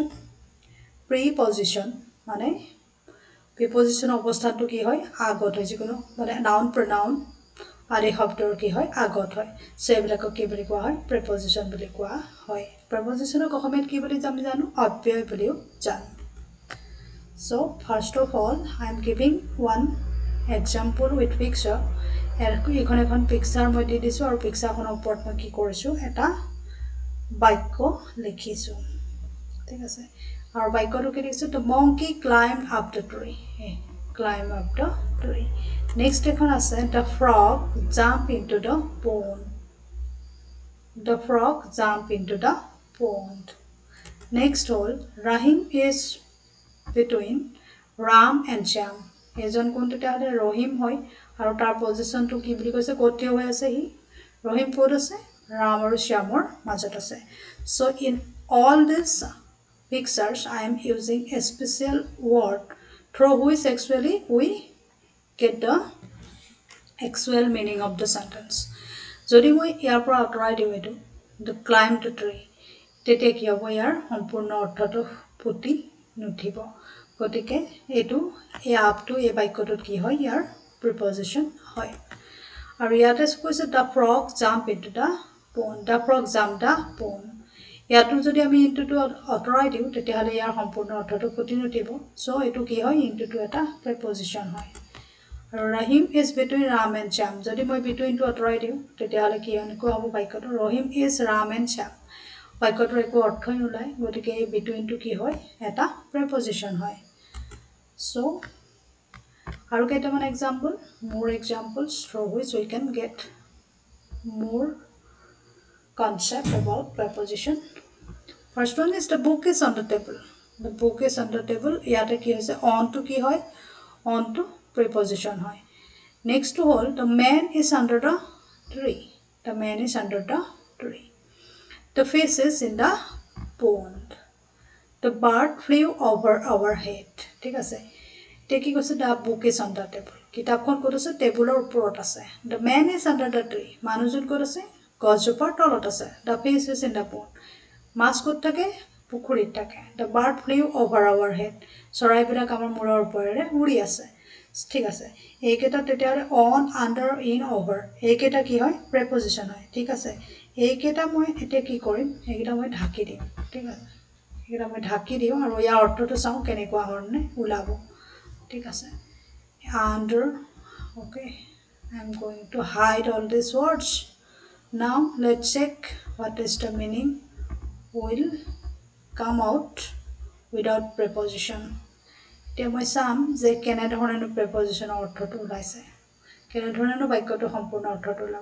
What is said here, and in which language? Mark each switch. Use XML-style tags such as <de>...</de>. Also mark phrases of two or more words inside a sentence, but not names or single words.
<as>প্ৰিপজিশন মানে প্ৰিপজিশন অৱস্থাটো কি হয় আগত হয়, যিকোনো মানে</as> <en>noun pronoun</en> <as>আদি শব্দৰ কি হয় আগত হয়। সো এইবিলাকক কি বুলি কোৱা হয় প্ৰিপজিশন বুলি কোৱা হয়। প্ৰিপজিশনক অসমীয়াত কি বুলি আমি জানো অব্যয় বুলিও জানো।</as> <en>So first of all I am giving one example with picture.</en> <as>এখন পিকচাৰ মই দি দিছো আৰু পিকচাৰখনৰ ওপৰত মই কি কৰিছো এটা বাক্য লিখিছো। ঠিক আছে, আৰু বাক্যটো কি লিখিছো</as> <en>the monkey climbed up the tree. Climb up the tree. Next</en> <as>এখন আছে</as> <en>the frog jumped into the pond. The frog jumped into the pond. Next all Rahim is between Ram and Shyam.</en> <as>এজন কোন তেতিয়াহলে ৰহিম হয় আৰু তাৰ পজিশনটো কি বুলি কৈছে ক'ত হৈ আছে হি ৰহিম ক'ত আছে ৰাম আৰু শ্যামৰ মাজত আছে।</as> <en>So in all these pictures I am using a special word through which actually we get the actual meaning of the sentence.</en> <as>যদি মই ইয়াৰ পৰা আঁতৰাই দিওঁ এইটো</as> <en>the climb the tree</en> <as>তেতিয়া কি হ'ব ইয়াৰ সম্পূৰ্ণ অৰ্থটো ফুটি নুঠিব। গতিকে এটো এই আপটো এই বাক্যটোত কি হয় ইয়াৰ প্ৰিপজিশন হয়। আৰু ইয়াতে কৈছে</as> <en>the frog jump into the pond. The frog jumped the pond.</en> <as>ইয়াতো যদি আমি ইনটুটো আঁতৰাই দিওঁ তেতিয়াহলে ইয়াৰ সম্পূৰ্ণ অৰ্থটো ফুটি নুঠিব। সো এটো কি হয় ইনটুটো এটা প্ৰিপজিশন হয়।</as> <en>আৰু Rahim is between Ram and Shyam</en> <as>যদি মই between টো আঁতৰাই দিওঁ তেতিয়াহলে কি হ'ব বাক্যটো</as> <en>Rahim is Ram and Shyam।</en> <as>বাক্যটোৰ একো অৰ্থই নোলায়, গতিকে এই between টো কি হয় এটা প্ৰিপজিশন হয়।</as> <en>So</en> <as>আৰু কেইটামান</as> <en>example, more examples through which we can get more concept about preposition. First one is the book is on the table. The book is on the table.</en> <as>ইয়াতে কি হৈছে</as> <en>on to</en> <as>কি হয়</as> <en>on to preposition</en> <as>হয়।</as> <en>Next to all the man is under the tree. The man is under the tree. The fish is in the pond. The bird flew over our head.</en> <as>ঠিক আছে, এতিয়া কি কৈছে</as> <en>the book is on the table.</en> <as>কিতাপখন ক'ত আছে টেবুলৰ ওপৰত আছে।</as> <en>The man is under the tree.</en> <as>মানুহজন ক'ত আছে গছজোপাৰ তলত আছে।</as> <en>The fish is in the pond.</en> <as>মাছ ক'ত থাকে পুখুৰীত থাকে।</as> <en>The bird flew over our head.</en> <as>চৰাইবিলাক আমাৰ মূৰৰ ওপৰেৰে উৰি আছে। ঠিক আছে, এইকেইটা তেতিয়াহলে</as> <en>on under in over</en> <as>এইকেইটা কি হয় প্ৰিপজিশন হয়। ঠিক আছে, এইকেইটা মই এতিয়া কি কৰিম এইকেইটা মই ঢাকি দিম। ঠিক আছে, এইকেইটা মই ঢাকি দিওঁ আৰু ইয়াৰ অৰ্থটো চাওঁ কেনেকুৱা ধৰণে ওলাব। ঠিক আছে,</as> <en>under okay I am going to hide all these words. Now let's check what is the meaning will come out without preposition.</en> <as>এতিয়া মই চাম যে কেনে ধৰণে প্ৰিপজিশনৰ অৰ্থটো ওলাইছে, কেনে ধৰণে বাক্যটো সম্পূৰ্ণ অৰ্থটো ওলাব।</as>